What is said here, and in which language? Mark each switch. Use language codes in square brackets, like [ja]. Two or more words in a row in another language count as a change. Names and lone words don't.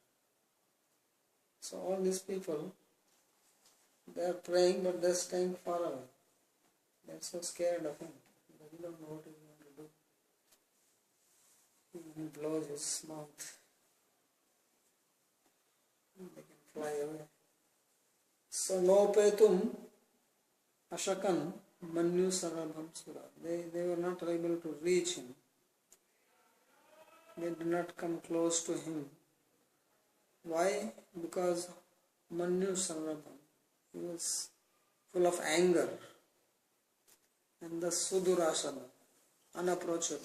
[en] So all these people, they are praying, but they are staying far away. They are so scared of him. They don't know what he is going to do. He and he blows his mouth, and they can fly away. [sa] So nopetum ashakan manyu sarabham sura. [en] They were not able to reach him. They did not come close to him. Why? Because [sa] manyu sarabham, [en] he was full of anger, and the sudurasana, unapproachable.